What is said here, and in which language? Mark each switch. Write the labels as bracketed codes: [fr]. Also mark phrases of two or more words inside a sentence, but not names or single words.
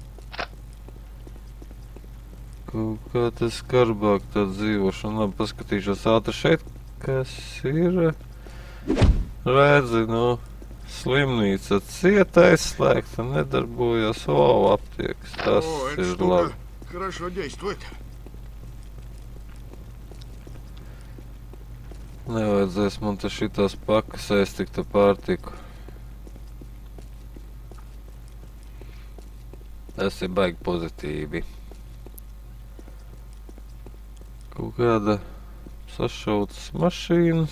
[lv] Kaut kā tas skarbāk tā dzīvošana. Labi, paskatīšos ātri šeit, kas ir. Redzi, nu, slimnīca cieta aizslēgta, nedarbojas. Aptiekas, tas [ru] Эта [lv] ir [ru] штука [lv] labi. [ru] хорошо действует. [lv] Nevajadzēs man te šitās pakas aiztikt ar pārtiku. Tas ir baigi pozitīvi. Kaut kāda sašautas mašīnas.